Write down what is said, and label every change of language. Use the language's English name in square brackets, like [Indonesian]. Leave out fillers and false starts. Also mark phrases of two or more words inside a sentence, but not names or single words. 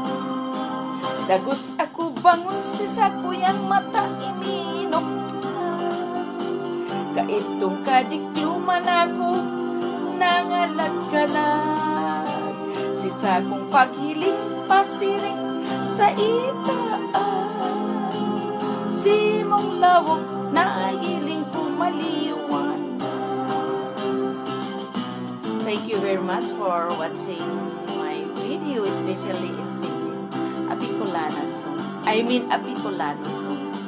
[Bikol] Dagos ako bangon si sakuyang mata iminokla, kaitong kadikluman ako nangalagkalag. Si sakong paghiling pasiring sa itaas, simong lawog na hiling kumaliwan. [English] Thank you very much for watching my video, especially in singing Abicolano song.